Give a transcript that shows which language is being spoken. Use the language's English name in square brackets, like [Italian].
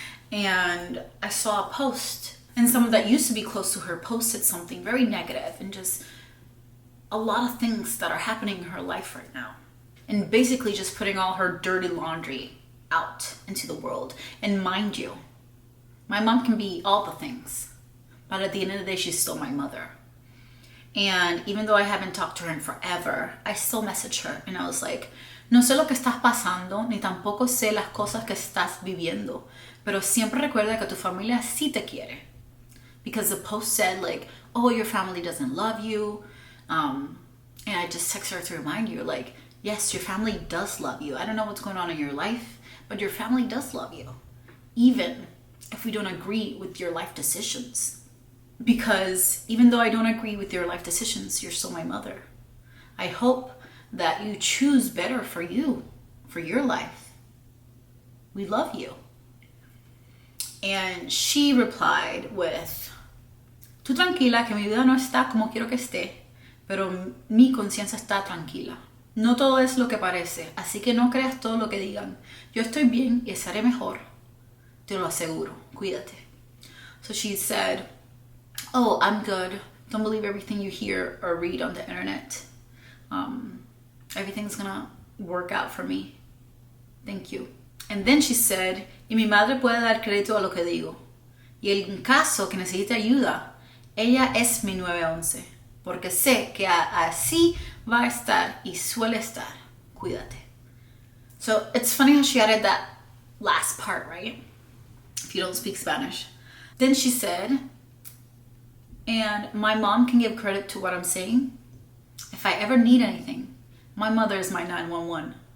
[English] And I saw a post, and someone that used to be close to her posted something very negative and just a lot of things that are happening in her life right now. And basically just putting all her dirty laundry out into the world. And mind you, my mom can be all the things, but at the end of the day, she's still my mother. And even though I haven't talked to her in forever, I still message her. And I was like, [Spanish] no sé lo que estás pasando, ni tampoco sé las cosas que estás viviendo, pero siempre recuerda que tu familia sí te quiere. [English] Because the post said like, oh, your family doesn't love you. And I just text her to remind you, like, yes, your family does love you. I don't know what's going on in your life, but your family does love you. Even if we don't agree with your life decisions. Because even though I don't agree with your life decisions, you're still my mother. I hope that you choose better for you, for your life. We love you. And she replied with, [Spanish] tú tranquila que mi vida no está como quiero que esté, pero mi conciencia está tranquila. No todo es lo que parece, así que no creas todo lo que digan. Yo estoy bien y estaré mejor. Te lo aseguro. Cuídate. So she said, oh, I'm good. [English] Don't believe everything you hear or read on the internet. Everything's gonna work out for me. Thank you. And then she said, [Spanish] y mi madre puede dar crédito a lo que digo. Y en caso que necesite ayuda, ella es mi 911. Porque sé que así va a estar y suele estar. Cuídate. [English] So it's funny how she added that last part, right? If you don't speak Spanish. Then she said, and my mom can give credit to what I'm saying. If I ever need anything, my mother is my 911.